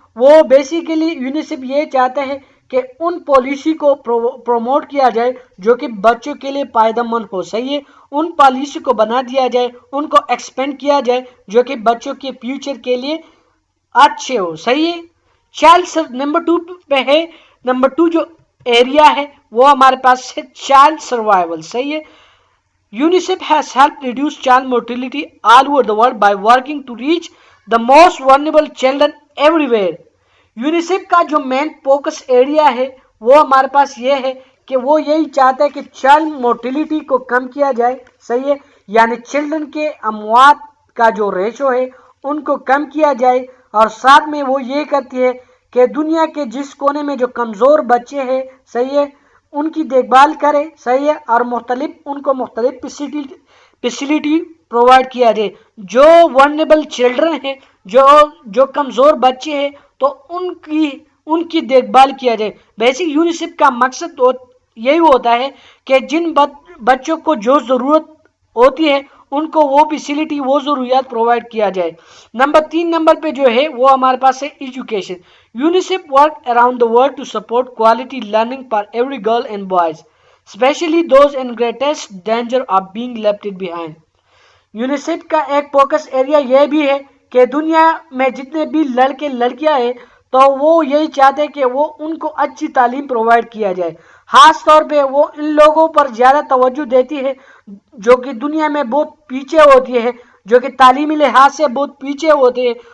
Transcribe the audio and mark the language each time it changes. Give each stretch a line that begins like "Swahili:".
Urdu: وہ basically UNICEF یہ چاہتا ہے کہ ان پالیسی کو پروموٹ کیا جائے جو کہ بچوں کے لیے فائدہ مند ہو. صحیح ہے. ان پالیسی کو بنا دیا جائے, ان کو ایکسپینڈ کیا جائے جو کہ بچوں کے فیوچر کے لیے اچھے ہو. صحیح ہے. چائلڈ نمبر 2 پہ ہے. نمبر 2 جو ایریا ہے وہ ہمارے پاس ہے چائلڈ سروائیول. صحیح ہے.
English: UNICEF has helped reduce child mortality all over the world by working to reach the most vulnerable children everywhere.
Urdu: UNICEF کا جو مین فوکس ایریا ہے وہ ہمارے پاس یہ ہے کہ وہ یہی چاہتا ہے کہ چائلڈ مورٹیلٹی کو کم کیا جائے. صحیح ہے. یعنی چلڈرن کے اموات کا جو ریشو ہے ان کو کم کیا جائے, اور ساتھ میں وہ یہ کرتی ہے کہ دنیا کے جس کونے میں جو کمزور بچے ہیں, صحیح ہے, ان کی دیکھ بھال کرے. صحیح ہے. اور ان کو مختلف فیسلٹی پرووائڈ کیا جائے. جو ورنیبل چلڈرن ہیں, جو کمزور بچے ہیں تو ان کی دیکھ بھال کیا جائے. بیسک یونیسیف کا مقصد یہی ہوتا ہے کہ جن بچوں کو جو ضرورت ہوتی ہے ان کو وہ فیسلٹی, وہ ضروریات پرووائڈ کیا جائے. نمبر 3 نمبر پہ جو ہے وہ ہمارے پاس ہے education.
English: UNICEF work around the world to support quality learning for every girl and boys, especially those in greatest danger of being left behind.
Urdu: UNICEF کا ایک فوکس ایریا یہ بھی ہے کہ دنیا میں جتنے بھی لڑکے لڑکیاں ہیں تو وہ یہی چاہتے ہیں کہ وہ ان کو اچھی تعلیم پرووائڈ کیا جائے. خاص طور پہ وہ ان لوگوں پر زیادہ توجہ دیتی ہے جو کہ دنیا میں بہت پیچھے ہوتی ہے, جو کہ تعلیمی لحاظ سے بہت پیچھے ہوتے ہیں.